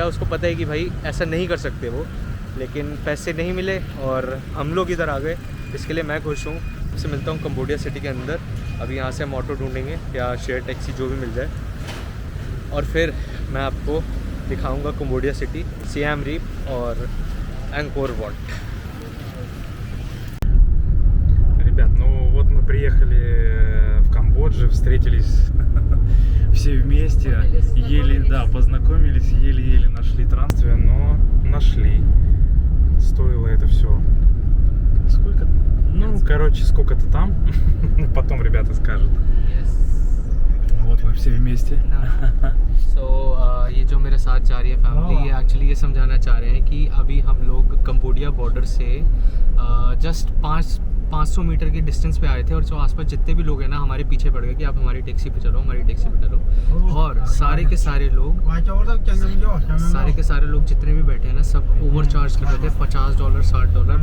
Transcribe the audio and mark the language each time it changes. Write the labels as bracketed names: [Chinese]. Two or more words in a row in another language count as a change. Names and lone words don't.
[Hindi] उसको पता है कि भाई ऐसा नहीं कर सकते वो, लेकिन पैसे नहीं मिले और हम लोग इधर आ गए। इसके लिए मैं खुश हूँ। इससे मिलता हूँ कंबोडिया सिटी के अंदर। अभी यहाँ से हम ऑटो ढूंढेंगे या [English] share taxi [Hindi] जो भी मिल जाए, और फिर मैं आपको दिखाऊंगा कंबोडिया सिटी, सियाम रीप और एंकोर वॉट। [Russian] Ребят, ну вот мы приехали в Камбоджу, встретились все вместе, познакомились, еле-еле нашли транспорт, но нашли. Стоило это все. Сколько? Ну, короче, сколько-то там. Потом ребята скажут. Вот мы все вместе. [Hindi] ये जो मेरे साथ जा रही है फैमिली, ये एक्चुअली ये समझाना चाह रहे हैं कि अभी हम लोग कंबोडिया बॉर्डर से जस्ट 500 मीटर के डिस्टेंस पे आए थे, और जो आसपास जितने भी लोग हैं ना हमारे पीछे पड़ गए कि आप हमारी टैक्सी पे चलो, हमारी टैक्सी पे चलो। और सारे के सारे लोग जितने भी बैठे हैं ना, सब [English] over charge [Hindi] कर रहे थे, $50 $60।